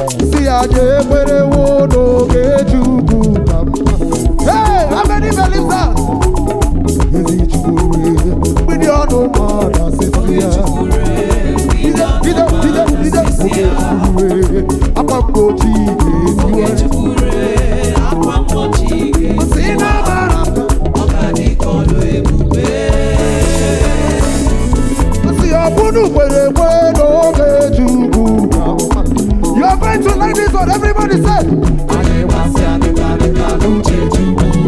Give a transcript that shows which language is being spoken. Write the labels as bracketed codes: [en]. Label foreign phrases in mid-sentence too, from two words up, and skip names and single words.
[ig] Si ya je kwere wo n'oge Chukwu ka mma. [en] Hey, how many believe that? [ig] Ezi Chukwu, mgbidi ọnụ mmadụ asị si ya. Bido, bido, bido, bido. Oge ebube, akwa mgbochi ga-etiwe. Si na mara mma. Si ọ bụrụ kwere ekwe n'oge Chukwu na mma. [en] You are going to like this one. Everybody say, [ig] "Anyị gbasịa dịka, dịka n'uche Chukwu."